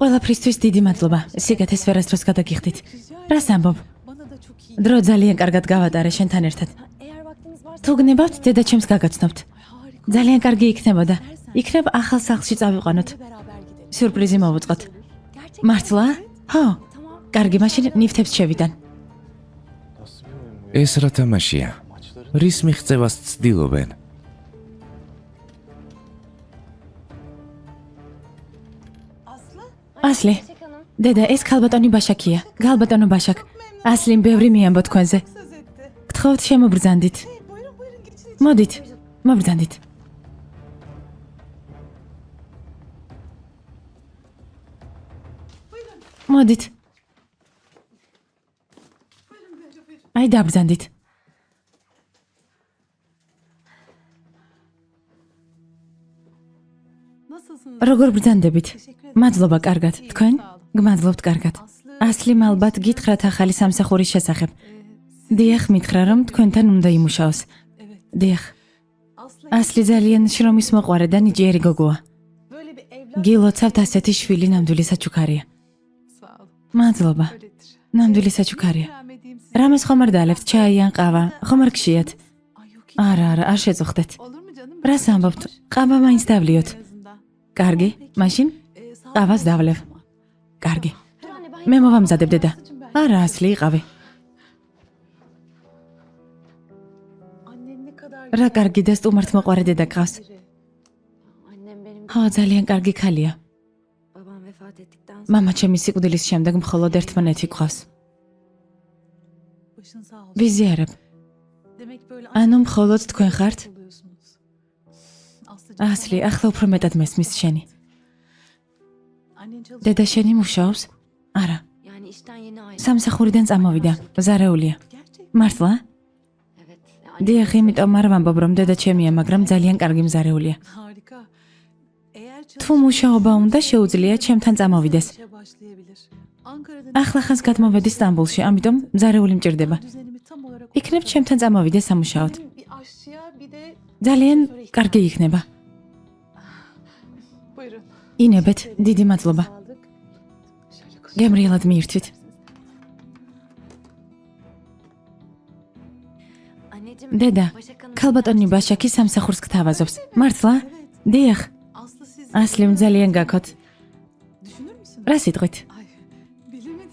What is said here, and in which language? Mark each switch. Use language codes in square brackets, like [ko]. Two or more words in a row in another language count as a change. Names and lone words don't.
[ka] ყველაფრისთვის დიდი მადლობა. სიგეთეს ვერასდროს გადაგიხდით. რას ამბობ? [tr] Bana da çok iyi. [ka] დრო ძალიან კარგად გავატარე შენთან ერთად. [tr] Eğer vaktiniz varsa [ka] თუ გნებავთ, დედა ჩემს გაგაცნობთ. ძალიან კარგი იქნებოდა. იქნებ ახალ სახლში წავიყვანოთ. [tr] beraber gidelim. [ka] სიურპრიზი მოვუწყოთ. [tr] Gerçekten. [ka] მართლა? ხო. [tr] Tamam. [ka] კარგი, მაშინ ნიფთებს შევიდან. [tr] Nasıl bir oyun bu ya? [ka] ეს რა თამაშია? რის მიღწევას ცდილობენ? Aslı? ასლი, [tr] Çiçek Hanım. [ka] დედა, ეს ქალბატონი ბაშაკია. გალბატონო ბაშაკ. ასლიმ ბევრი მიამბო თქვენზე. [tr] Söz etti. [ka] გთხოვთ შემობრძანდით. [tr] Hey, buyurun buyurun gir içeri. [ka] მოდით, მობრძანდით. მოდით. აი დაბრძანდით. [tr] Nasılsınız? [ka] როგორ ბრძანდებით? მადლობა, კარგად. თქვენ? გმადლობთ, კარგად. ასლიმ ალბათ გითხრათ ახალი სამსახურის შესახებ. დიახ, მითხრა რომ თქვენთან უნდა იმუშაოს. [tr] Evet. [ka] დიახ. Aslı ასლი ძალიან შრომის მოყვარე და ნიჭიერი გოგოა. [tr] böyle bir evlat. [ka] გილოცავთ ასეთი შვილი ნამდვილი საჩუქარია. [tr] Sağ olun. [ka] მადლობა. [tr] Öyledir. [ka] ნამდვილი საჩუქარია. [tr] İkram edeyim size. [ka] რამეს ხომ არ დაალებთ ჩაი ან ყავა? ხომ არ გშიათ? [tr] Ay yok hiç. [ka] არა, არ შეწუხდეთ. [tr] Olur mu canım? [ka] რას ამბობთ? ყავა მაინც დავლიოთ. [tr] En azından. [ka] კარგი, მაშინ [tr] Sağ [ka] ყავას [tr] olun. [ka] დავლევ. კარგი. [tr] Dur anne ben [ka] მე მოვამზადებ დედა. [tr] Aslıcığım ben. [ka] არა, ასლი იყავი. [tr] Annen ne kadar [ka] რა კარგი და სტუმართ მოყვარე დედა გყავს. [tr] biri. Annem benim [ka] ხო, ძალიან კარგი ქალია. [tr] babam vefat ettikten sonra [ka] მამა ჩემი სიკვდილის შემდეგ მხოლოდ ერთმანეთი გყავს. [tr] Başın sağ olsun. [ka] ვიზიარებ. [tr] Demek böyle [ka] ანუ მხოლოდ თქვენ ხართ? [tr] oluyorsunuz. Aslıcığım. [ka] ასლი, ახლა უფრო მეტად მესმის შენი. [tr] Annen çalışıyor. [ka] დედა შენი მუშაობს? არა. [tr] yani işten yeni ayrıldım. [ka] სამსახურიდან წამოვიდა. ზარეულია. [tr] Gerçek. [ka] მართლა? [tr] Evet. [ka] დიახ, იმიტომ არ ვამბობ რომ დედა ჩემია, მაგრამ ძალიან კარგი მზარეულია. [tr] Harika. Eğer [ka] თუ მუშაობა უნდა, შეუძლია ჩემთან წამოვიდეს. [tr] işe başlayabilir. Ankara'da [ka] ახლა ხანს გადმოვედი სტამბულში, ამიტომ მზარეული მჭირდება. [tr] düzenimi tam olarak [ka] იქნებ ჩემთან წამოვიდეს სამუშაოდ. [tr] bir aşçıya bir de [ka] ძალიან კარგი იქნება. [tr] buyurun. [ka] ინებეთ, დიდი მადლობა. [tr] Aldık. Şöyle koş. [ka] გემრიელად მიირთვით. [tr] Anneciğim. [ka] დედა, [tr] Başak Hanım. [ka] ქალბატონი ბაშაკი სამსახურს გთავაზობს. მართლა? დიახ, [tr] Aslı siz [ka] ასლიმ ძალიან გაქოთ. [tr] düşünür müsünüz? [ka] რა სიტყვით? [tr] Ay bilir mi?